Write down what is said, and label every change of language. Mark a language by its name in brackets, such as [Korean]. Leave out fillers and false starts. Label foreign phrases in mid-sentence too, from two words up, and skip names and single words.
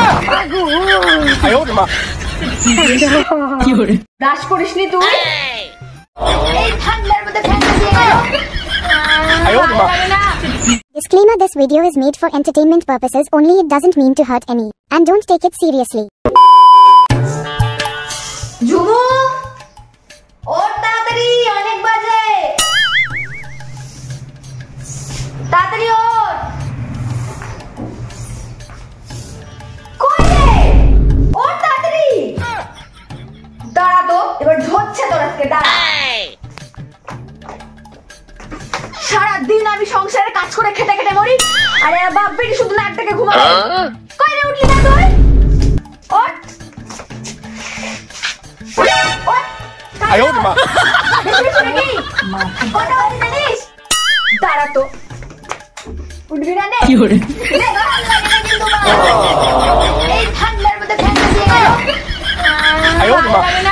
[Chinese] 哎呦我的妈！ [Bangla] ব্রাশ করিসনি তুই? এই ঠান্ডার মধ্যে ফ্যানটা দিয়ে গেল। [Chinese] 哎呦我的妈！ [English] Disclaimer: this video is made for entertainment purposes only. It doesn't mean to hurt any. And don't take it seriously. [Bangla] ঝুমু, ওঠ তাড়াতাড়ি, অনেক বাজে। তাড়াতাড়ি ওঠ। কই রে? ওঠ তাড়াতাড়ি। দাঁড়া তো, এবার ঝরছে তোর আজকে, দাঁড়া। সারাদিন আমি সংসারে কাজ করে খেটে খেটে মরি, আরে বাপ বেটি শুধু নাক ডেকে ঘুমাবে। কই রে, উঠলি না তুই? ওঠ। ওঠ। [Chinese] 哎呦我的妈！ [Bangla] দাঁড়া তো, উঠবি না? এই ঠান্ডার মধ্যে ফ্যানটা দিয়ে গেল। [Chinese] 哎呦我的妈！